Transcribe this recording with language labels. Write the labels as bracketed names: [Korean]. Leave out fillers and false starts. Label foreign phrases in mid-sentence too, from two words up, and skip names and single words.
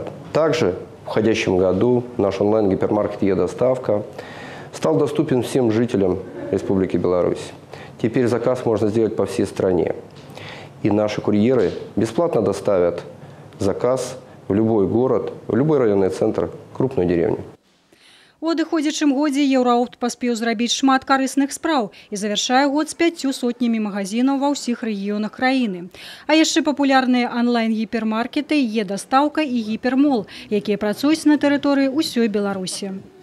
[Russian] Также в входящем году наш онлайн-гипермаркет «Е-доставка» стал доступен всем жителям Республики Беларусь. Теперь заказ можно сделать по всей стране. И наши курьеры бесплатно доставят заказ в любой город, в любой районный центр, крупную деревню. [Belarusian] У адыходзячым годзе Еўраопт паспеў зрабіць шмат карысных спраў і завяршае год з 500 магазинаў ва ўсіх рэгіёнах краіны. А яшчэ папулярныя онлайн-гіпермаркеты «Е-доставка» і «Гіпермол», якія працуюць на тэрыторыі ўсёй Беларусі.